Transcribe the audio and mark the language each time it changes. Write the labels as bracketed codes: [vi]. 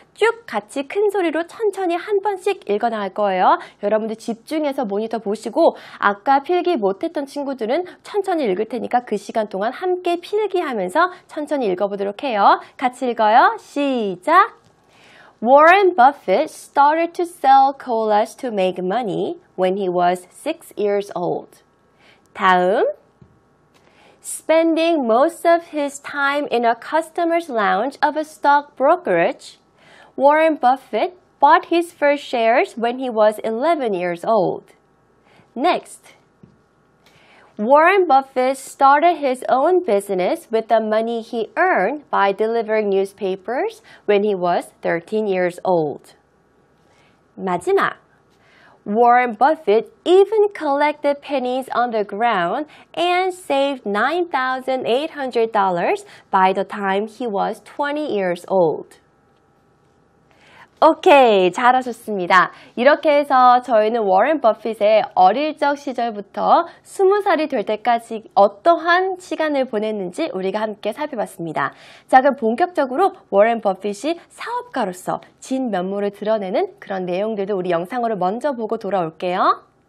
[ko] 쭉 같이 큰 소리로 천천히 한 번씩 읽어 나갈 거예요. 여러분들 집중해서 모니터 보시고 아까 필기 못했던 친구들은 천천히 읽을 테니까 그 시간 동안 함께 필기하면서 천천히 읽어보도록 해요. 같이 읽어요. 시작! [en] Warren Buffett started to sell colas to make money when he was 6 years old. [ko] 다음 [en] Spending most of his time in a customer's lounge of a stock brokerage, Warren Buffett bought his first shares when he was 11 years old. Next, Warren Buffett started his own business with the money he earned by delivering newspapers when he was 13 years old. [ko] 마지막, [en] Warren Buffett even collected pennies on the ground and saved $9,800 by the time he was 20 years old. [ko] 오케이, 잘하셨습니다. 이렇게 해서 저희는 워렌 버핏의 어릴 적 시절부터 20살이 될 때까지 어떠한 시간을 보냈는지 우리가 함께 살펴봤습니다. 자, 그럼 본격적으로 워렌 버핏이 사업가로서 진면모를 드러내는 그런 내용들도 우리 영상으로 먼저 보고 돌아올게요.